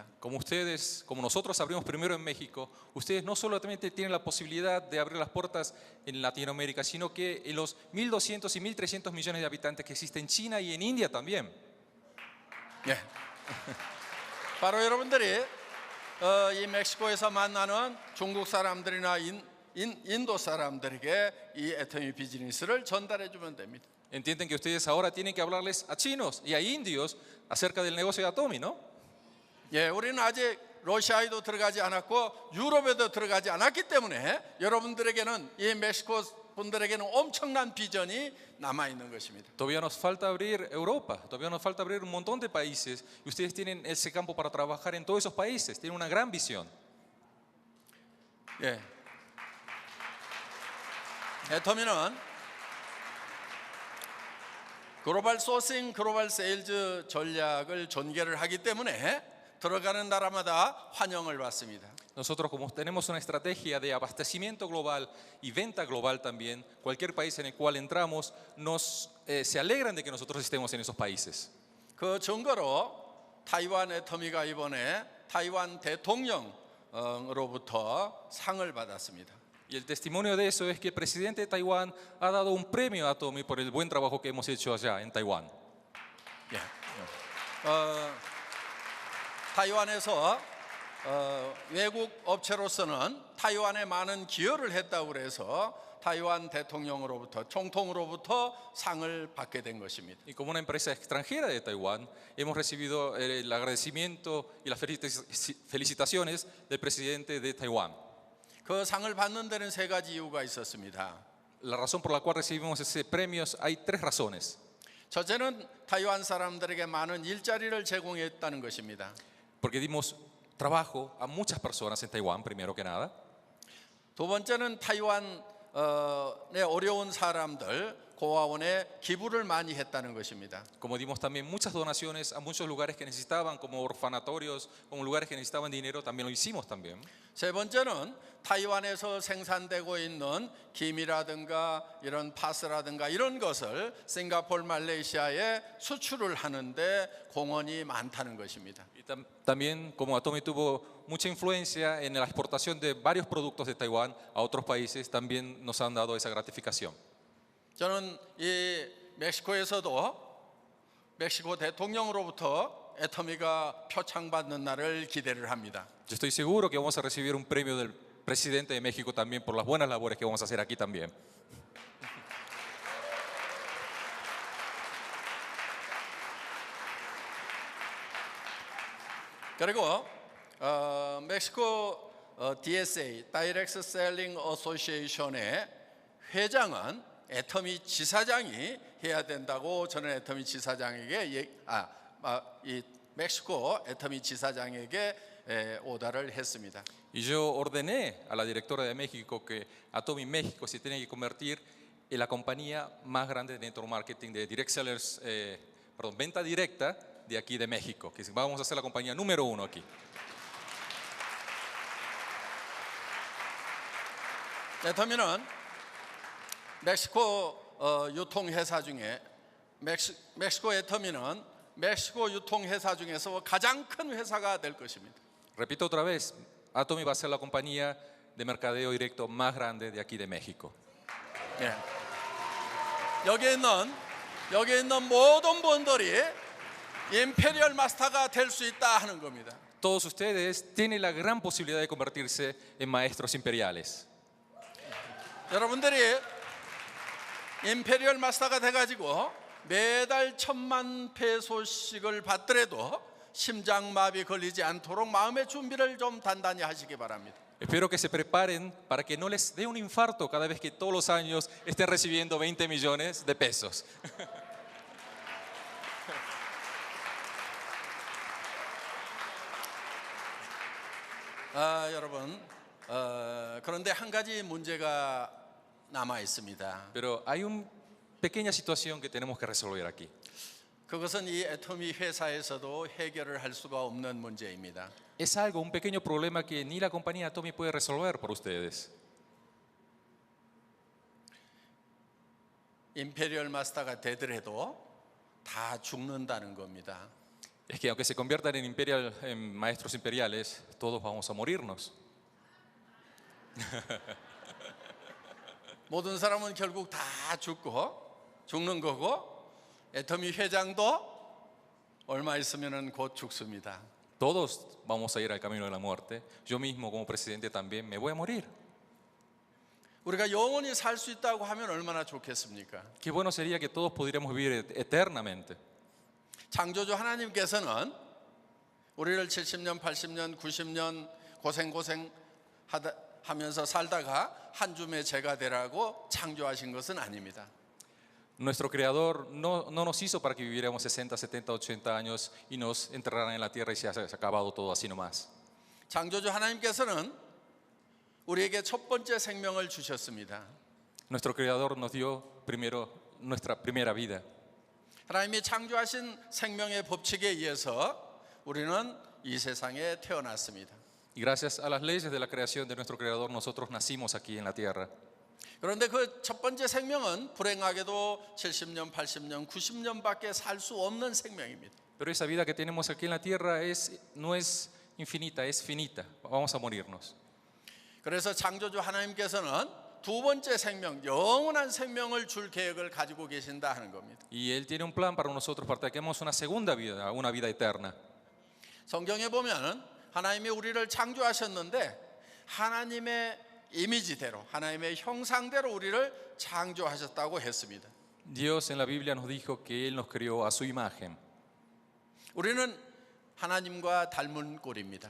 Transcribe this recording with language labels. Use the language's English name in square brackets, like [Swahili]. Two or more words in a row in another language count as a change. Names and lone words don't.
[Spanish] Como ustedes, como nosotros abrimos primero en México, ustedes no solamente tienen la posibilidad de abrir las puertas en Latinoamérica, sino que en los 1.200 y 1.300 millones de habitantes que existen en China y en India también. [Korean] 예. 바로 여러분들이 이 멕시코에서 만나는 중국 사람들이나 인도 사람들에게 이 애터미 비즈니스를 전달해 주면 됩니다. [Spanish] Entienden que ustedes ahora tienen que hablarles a chinos y a indios acerca del negocio de Atomy, ¿no? [Korean] 예, 우리는 아직 러시아에도 들어가지 않았고 유럽에도 들어가지 않았기 때문에 여러분들에게는 이 멕시코 분들에게는 엄청난 비전이 남아 있는 것입니다. [Spanish] Todavía nos falta abrir Europa, todavía nos falta abrir un montón de países y ustedes tienen ese campo para trabajar en todos esos países, tienen una gran visión. [Korean] 예. 애터미는 글로벌 소싱, 글로벌 세일즈 전략을 전개를 하기 때문에 들어가는 나라마다 환영을 받습니다. [Spanish] Nosotros como tenemos una estrategia de abastecimiento global y venta global también, cualquier país en el cual entramos se alegran de que nosotros estemos en esos países. [Korean] 그 증거로 타이완 애터미가 이번에 타이완 대통령으로부터 상을 받았습니다. [Spanish] Y el testimonio de eso es que el presidente de Taiwán ha dado un premio a Atomy por el buen trabajo que hemos hecho allá en Taiwán. [Korean] 예. 타이완에서 외국 업체로서는 타이완에 많은 기여를 했다고 그래서 타이완 대통령으로부터 총통으로부터 상을 받게 된 것입니다. [Spanish] Y como una empresa extranjera de Taiwán, hemos recibido el agradecimiento y las felicitaciones del presidente de Taiwán. [Korean] 그 상을 받는 데는 세 가지 이유가 있었습니다. [Spanish] La razón por la cual recibimos ese premio hay tres razones. [Korean] 첫째는 타이완 사람들에게 많은 일자리를 제공했다는 것입니다. [Spanish] Porque dimos trabajo a muchas personas en Taiwán, primero que nada. [Korean] 두 번째는 타이완의 어려운 사람들, 고아원에 기부를 많이 했다는 것입니다. [Spanish] Como dimos también muchas donaciones a muchos lugares que necesitaban, como orfanatorios, como lugares que necesitaban dinero, también lo hicimos también. [Korean] 세 번째는 타이완에서 생산되고 있는 김이라든가 이런 파스라든가 이런 것을 싱가포르, 말레이시아에 수출을 하는데 공헌이 많다는 것입니다. [Spanish] Y también, como Atomy tuvo mucha influencia en la exportación de varios productos de Taiwán a otros países, también nos han dado esa gratificación. [Korean] 저는 이 멕시코에서도 멕시코 대통령으로부터 애터미가 표창받는 날을 기대를 합니다. [Spanish] Yo estoy seguro que vamos a recibir un premio del presidente de México también por las buenas labores que vamos a hacer aquí también. [Korean] 그리고 멕시코 DSA (Direct Selling Association의 회장은 애터미 지사장이 해야 된다고 저는 애터미 지사장에게 이 멕시코 애터미 지사장에게 오다를 했습니다. [Spanish] Y yo ordené a la directora de México que Atomy México se tiene que convertir en la compañía más grande de [English] network marketing, [Spanish] de [English] direct sellers, [Spanish] venta directa de aquí de México, que vamos a ser la compañía número 1 aquí. [Korean] 애터미는 멕시코 유통회사 중에 멕시코 애터미는 멕시코 유통회사 중에서 가장 큰 회사가 될 것입니다. [Spanish] Repito otra vez, Atomy va a ser la compañía de mercadeo directo más grande de aquí de México. [Korean] 예. 여기 있는 모든 분들이 임페리얼 마스터가 될 수 있다 하는 겁니다. [Spanish] Todos ustedes tienen la gran posibilidad de convertirse en maestros imperiales. [Korean] 여러분들이 임페리얼 마스터가 돼가지고 매달 1,000만 페소씩을 받더라도 심장마비 걸리지 않도록 마음의 준비를 좀 단단히 하시기 바랍니다. [Spanish] Espero que se preparen para que no les dé un infarto cada vez que todos los años estén recibiendo 20 millones de pesos. [Korean] 여러분, 그런데 한 가지 문제가 남아 있습니다. [Spanish] Pero hay una pequeña situación que tenemos que resolver aquí. [Korean] 그것은 이 애터미 회사에서도 해결을 할 수가 없는 문제입니다. [Spanish] Es algo, un pequeño problema que ni la compañía Atomy puede resolver por ustedes. [Korean] 임페리얼 마스터가 되더라도 다 죽는다는 겁니다. [Spanish] Es que aunque se conviertan en maestros imperiales, todos vamos a morirnos. [Korean] 모든 사람은 결국 다 죽는 거고 애터미 회장도 얼마 있으면은 곧 죽습니다. [Spanish] Todos vamos a ir al camino de la muerte. Yo mismo como presidente también me voy a morir. [Korean] 우리가 영원히 살 수 있다고 하면 얼마나 좋겠습니까? [Spanish] Qué bueno sería que todos pudiéramos vivir eternamente. [Korean] 창조주 하나님께서는 우리를 70년, 80년, 90년 고생 하면서 살다가 한 줌의 죄가 되라고 창조하신 것은 아닙니다. [Spanish] Nuestro Creador no nos hizo para que viviéramos 60, 70, 80 años y nos enterraran en la tierra y se ha acabado todo así nomás. [Korean] 창조주 하나님께서는 우리에게 첫 번째 생명을 주셨습니다. [Spanish] Nuestro Creador nos dio primero nuestra primera vida. [Korean] 하나님이 창조하신 생명의 법칙에 의해서 우리는 이 세상에 태어났습니다. [Spanish] Y gracias a las leyes de la creación de nuestro Creador, nosotros nacimos aquí en la tierra. [Korean] 그런데 그 첫 번째 생명은 불행하게도 70년, 80년, 90년밖에 살 수 없는 생명입니다. [Spanish] Pero esa vida que tenemos aquí en la tierra no es infinita, es finita. Vamos a morirnos. [Korean] 그래서 창조주 하나님께서는 두 번째 생명, 영원한 생명을 줄 계획을 가지고 계신다 하는 겁니다. [Spanish] Y Él tiene un plan para nosotros para que tengamos una segunda vida, una vida eterna. [Korean] 성경에 보면은 하나님이 우리를 창조하셨는데 하나님의 이미지대로, 하나님의 형상대로 우리를 창조하셨다고 했습니다. [Spanish] Dios en la Biblia nos dijo que Él nos creó a su imagen. [Korean] 우리는 하나님과 닮은 꼴입니다.